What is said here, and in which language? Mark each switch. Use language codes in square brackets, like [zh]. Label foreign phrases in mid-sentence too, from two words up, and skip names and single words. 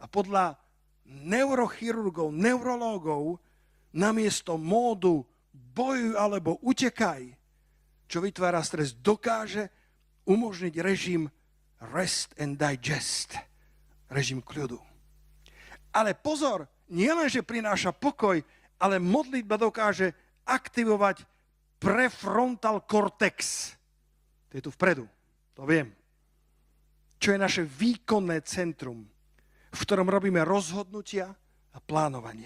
[sk] podľa neurochirurgov, neurológov, namiesto módu bojuj alebo utekaj, čo vytvára stres, dokáže umožniť režim [en] rest and digest, [sk] režim kľudu. Ale pozor, nie len, že prináša pokoj, ale modlitba dokáže aktivovať [en] prefrontal cortex. [sk] To je tu vpredu, to viem. Čo je naše výkonné centrum, v ktorom robíme rozhodnutia a plánovania.